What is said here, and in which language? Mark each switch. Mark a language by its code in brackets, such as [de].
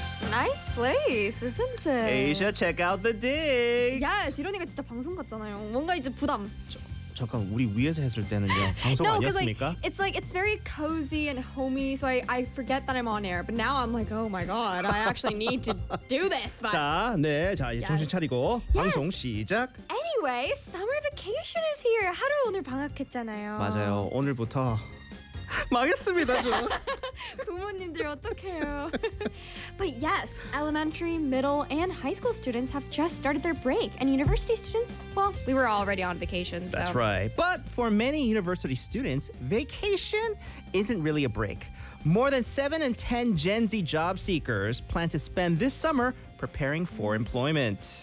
[en] 나이스 플레이스, isn't it? Asia, check out the digs. Yes, [ko] 이러니까 진짜 방송 같잖아요. 뭔가 이제 부담. 잠깐 우리 위에서 했을 때는요 방송 [en] no, [ko] 아니었습니까? [en] Like, it's like it's very cozy and homey, so I forget that I'm on air. But now I'm like, oh my god, I actually need to do this. But... [ko] 자, 네, 자 이제 [en] yes. [ko] 정신 차리고 [en] yes. [ko] 방송 시작. [en] Anyway, summer vacation is here. [ko] 하루 오늘 방학했잖아요. 맞아요, 오늘부터 망했습니다, 저. 부모님들 어떡해요? [en] But yes, elementary, middle, and high school students have just started their break. And university students, well, we were already on vacation. So. That's right. But for many university students, vacation isn't really a break. More than 7 in 10 Gen Z job seekers plan to spend this summer preparing for employment.